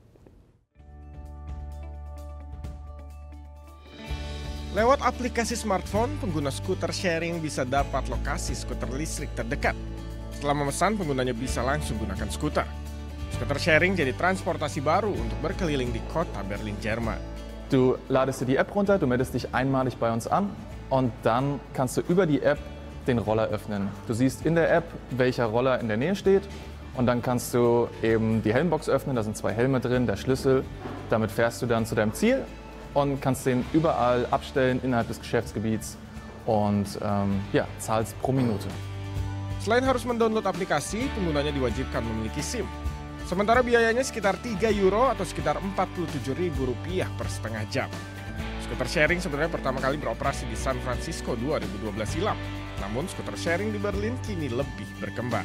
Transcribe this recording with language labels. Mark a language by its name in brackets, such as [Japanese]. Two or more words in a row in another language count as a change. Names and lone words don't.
[Indonesian] Lewat aplikasi smartphone, pengguna skuter sharing bisa dapat lokasi skuter listrik terdekat. Setelah memesan, penggunanya bisa langsung gunakan skuter. Skuter sharing jadi transportasi baru untuk berkeliling di kota Berlin, Jerman. [German] Du ladest dir die App runter, du meldest dich einmalig bei uns an und dann kannst du über die App den Roller öffnen. Du siehst in der App, welcher Roller in der Nähe steht und dann kannst du eben die Helmbox öffnen, da sind 2 Helme drin, der Schlüssel. Damit fährst du dann zu deinem Ziel und kannst den überall abstellen innerhalb des Geschäftsgebiets und zahlst pro Minute. [Indonesian] Selain harus mendownload aplikasi, penggunanya diwajibkan memiliki SIM. Sementara biayanya sekitar 3 euro atau sekitar Rp47.000 per setengah jam. Skuter sharing sebenarnya pertama kali beroperasi di San Francisco 2012 silam. Namun skuter sharing di Berlin kini lebih berkembang.